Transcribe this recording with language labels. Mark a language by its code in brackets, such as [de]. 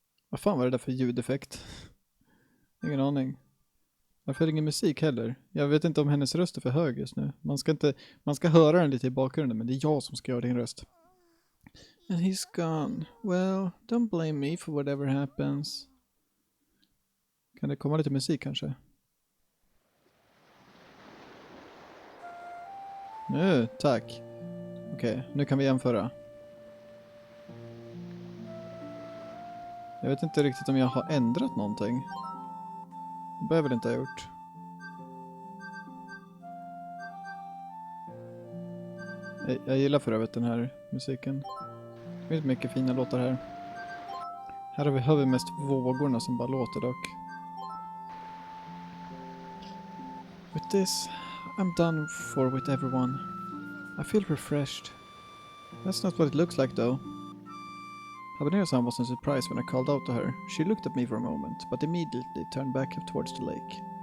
[sv] Vad fan var det där för ljudeffekt? Ingen aning. Varför är det ingen musik heller? Jag vet inte om hennes röst är för hög just nu. Man ska höra den lite i bakgrunden, men det är jag som ska göra din röst. [en] And he's gone. Well, don't blame me for whatever happens. [sv] Kan det komma lite musik kanske? Nu, tack. Okej, nu kan vi jämföra. Jag vet inte riktigt om jag har ändrat någonting. Det behöver väl inte ha gjort. Jag gillar för övrigt den här musiken. Det finns mycket fina låtar här. Här hör vi mest vågorna som bara låter dock. [en] With this, I'm done for with everyone. I feel refreshed. That's not what it looks like though. Habanero-san wasn't surprised when I called out to her. She looked at me for a moment, but immediately turned back towards the lake.